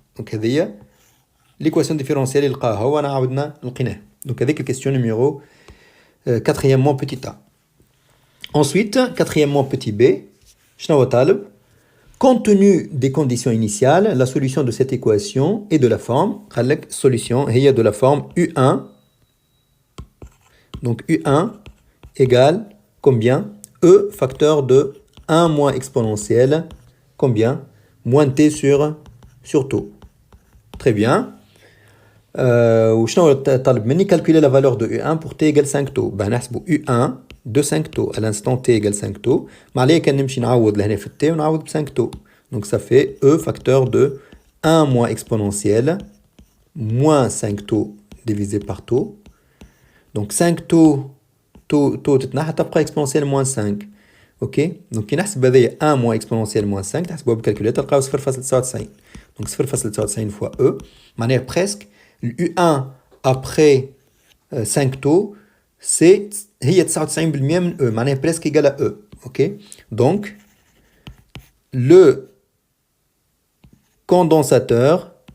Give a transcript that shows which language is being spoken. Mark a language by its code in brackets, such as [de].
[fr] Donc [ar] هذه هي [fr] l'équation différentielle [ar] اللي لقاها هو انا عاودنا لقيناه. [fr] Donc avec la question numéro quatrièmement petit a. Ensuite quatrièmement petit b [ar] شنو هو طالب؟ [fr] Compte tenu des conditions initiales, la solution de cette équation est de la forme, solution est de la forme U1. Donc U1 égale combien? E facteur de 1 moins exponentielle, combien? Moins T sur taux. Très bien. [ar] وشنو طالب مني [fr] calculer la valeur de U1 pour t égale 5 taux. Ben [ar] نحسبوا [fr] U1 de 5 taux à l'instant t égale 5 taux. [ar] ما عليه كان نمشي نعوض لهنا في t ونعوض ب 5 taux. [fr] Donc ça fait E facteur de 1 moins exponentielle moins 5 taux divisé par taux. Donc 5 taux [ar] تتنحى تبقى [fr] exponentielle moins 5. Ok, donc [ar] كي نحسب هذايا 1 [fr] moins exponentielle moins [ar] 5 تحسبوها بالكالكوليتر تلقاو 0.99. [fr] Donc 0.99 fois E [ar] معناها [fr] presque le U1 après 5 taux c'est [ar] هي 99% من E معناها [fr] presque égal à E. Ok, donc le condensateur